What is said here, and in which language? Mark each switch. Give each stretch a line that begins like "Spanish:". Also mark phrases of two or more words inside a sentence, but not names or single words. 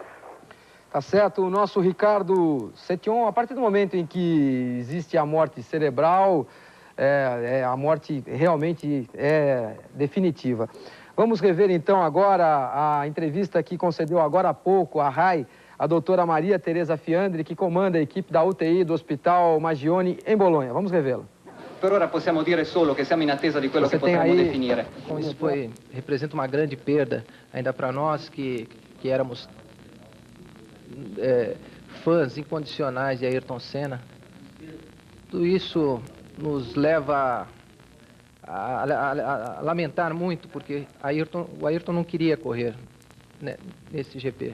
Portuguese: Tá certo, o nosso Ricardo Setion, a partir do momento em que existe a morte cerebral, a morte realmente é definitiva. Vamos rever então agora a entrevista que concedeu agora há pouco a RAI, a doutora Maria Teresa Fiandri, que comanda a equipe da UTI do Hospital Magione em Bolonha. Vamos revê-la.
Italian: Per ora possiamo dire solo che siamo in attesa di quello che potremmo definire.
Portuguese: Isso representa uma grande perda, ainda para nós que éramos fãs incondicionais de Ayrton Senna. Tudo isso nos leva a lamentar muito, porque o Ayrton não queria correr, né, nesse GP.